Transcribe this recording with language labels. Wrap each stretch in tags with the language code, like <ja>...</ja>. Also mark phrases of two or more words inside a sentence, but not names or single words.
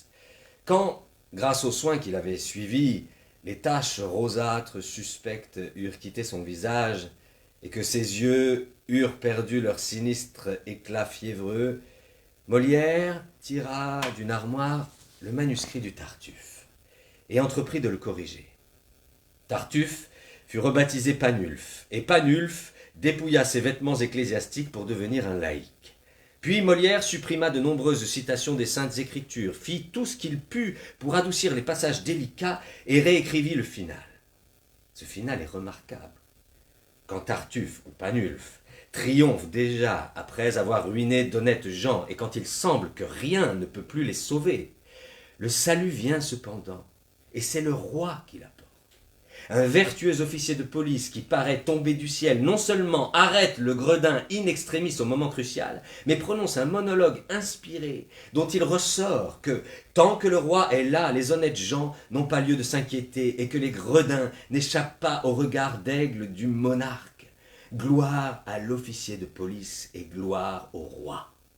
<fr>Quand, grâce aux soins qu'il avait suivis, les taches rosâtres suspectes eurent quitté son visage et que ses yeux eurent perdu leur sinistre éclat fiévreux, Molière tira d'une armoire le manuscrit du Tartuffe et entreprit de le corriger. Tartuffe fut rebaptisé Panulfe, et Panulfe dépouilla ses vêtements ecclésiastiques pour devenir un laïc. Puis Molière supprima de nombreuses citations des Saintes Écritures, fit tout ce qu'il put pour adoucir les passages délicats et réécrivit le final. Ce final est remarquable. Quand Tartuffe ou Panulfe triomphe déjà après avoir ruiné d'honnêtes gens et quand il semble que rien ne peut plus les sauver, le salut vient cependant, et c'est le roi qui l'apporte. Un vertueux officier de police qui paraît tomber du ciel non seulement arrête le gredin</fr> <la>in extremis</la> <fr>au moment crucial, mais prononce un monologue inspiré dont il ressort que tant que le roi est là, les honnêtes gens n'ont pas lieu de s'inquiéter et que les gredins n'échappent pas au regard d'aigle du monarque. Gloire à l'officier de police et gloire au roi.</fr>